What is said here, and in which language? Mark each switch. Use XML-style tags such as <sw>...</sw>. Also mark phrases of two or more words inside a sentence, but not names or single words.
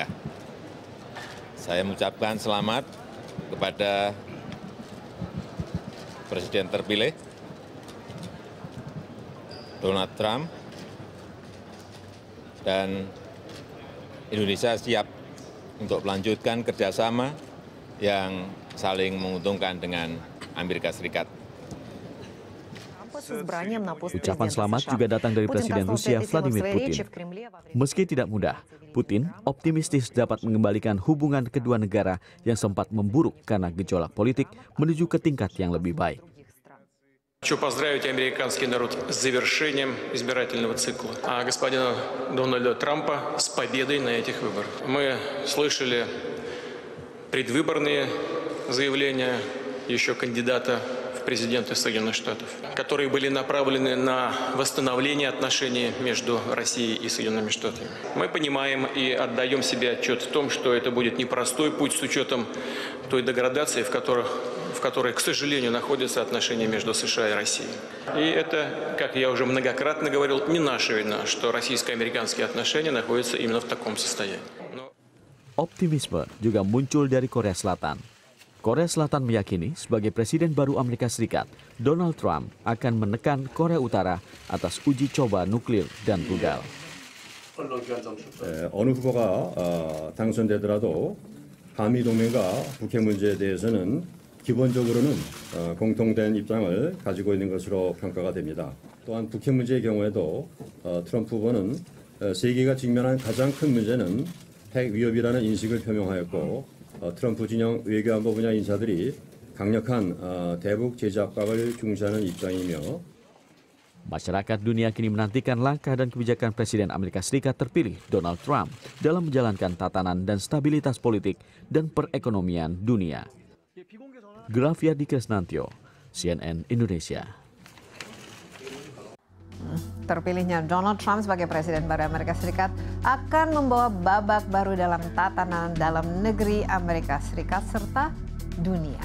<id>Saya mengucapkan selamat kepada Presiden terpilih Donald Trump, dan Indonesia siap untuk melanjutkan kerjasama yang saling menguntungkan dengan Amerika Serikat. Ucapan selamat juga datang dari Presiden Rusia Vladimir Putin. Meski tidak mudah, Putin optimistis dapat mengembalikan hubungan kedua negara yang sempat memburuk karena gejolak politik menuju ke tingkat yang lebih baik.</id> <ru>Хочу поздравить американский народ с завершением избирательного цикла, а господина Дональда Трампа с победой на этих выборах. Мы слышали предвыборные заявления еще кандидата в президенты Соединенных Штатов, которые были направлены на восстановление отношений между Россией и Соединенными Штатами. Мы понимаем и отдаем себе отчет в том, что это будет непростой путь с учетом той деградации, в которой, к сожалению, находятся отношения между США и Россией. И это, как я уже многократно говорил, не наша вина, что российско-американские отношения находятся именно в таком состоянии.</ru> <id>Optimisme juga muncul dari Korea Selatan. Korea Selatan meyakini sebagai Presiden baru Amerika Serikat, Donald Trump akan menekan Korea Utara atas uji coba nuklir dan rudal.</id> <ko>어느 후보가 당선되더라도 한미 동맹과 북핵 문제에 대해서는 기본적으로는 공통된 입장을 가지고 있는 것으로 평가가 됩니다. 또한 북핵 문제의 경우에도 트럼프 후보는 세계가 직면한 가장 큰 문제는 핵 위협이라는 인식을 표명하였고, 트럼프 진영 외교안보 분야 인사들이 강력한 대북 제재 압박을 중시하는 입장이며,</ko> <id>Masyarakat dunia kini menantikan langkah dan kebijakan Presiden Amerika Serikat terpilih Donald Trump dalam menjalankan tatanan dan stabilitas politik dan perekonomian dunia. Grafiadi Kresnantyo, CNN Indonesia. Terpilihnya Donald Trump sebagai Presiden baru Amerika Serikat akan membawa babak baru dalam tatanan dalam negeri Amerika Serikat serta dunia.</id>